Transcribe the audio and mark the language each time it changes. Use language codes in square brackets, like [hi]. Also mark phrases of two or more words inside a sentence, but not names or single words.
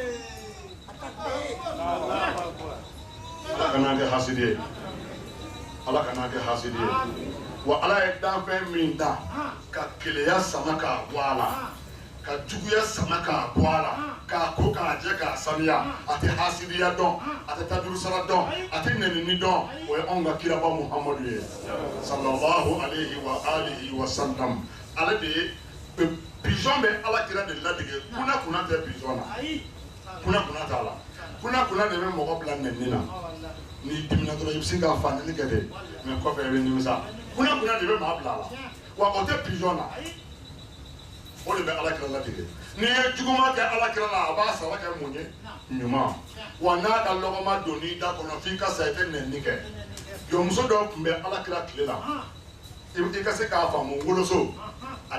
[bm] ala kana kɛ hasidi ye ala kana kɛ hasidi ye wa ala ye danfɛn min da ka keleya sama k'a bɔ a la ka juguya sama k'a bɔ a la k'a ko k'a jɛ k'a sanuya a tɛ hasidiya dɔn a tɛ tajurusara dɔn a tɛ nɛnini dɔn o ye anw ka kiraba Muhamadu ye [ar] صلى الله عليه وعلى آله وسلم [bm] ale de ye pigeon bɛ ala kira de ladege kunna tɛ pigeon na kunna t'a la kunna de bɛ mɔgɔ bila nɛnini na n'i dimina dɔrɔn i bɛ se k'a fandeli kɛ de mɛ kɔfɛ i bɛ nimisa kunna de bɛ maa bila a la wa o tɛ pigeon na o de bɛ alakira ladege n'i ye juguman kɛ alakira la a b'a sara kɛ mun ye ɲuman wa n'a ka lɔgɔma don n'i da kɔnɔ f'i ka sa i tɛ nɛnini kɛ jɔnmuso dɔ tun bɛ alakira tile la i ka se k'a faamu woloso a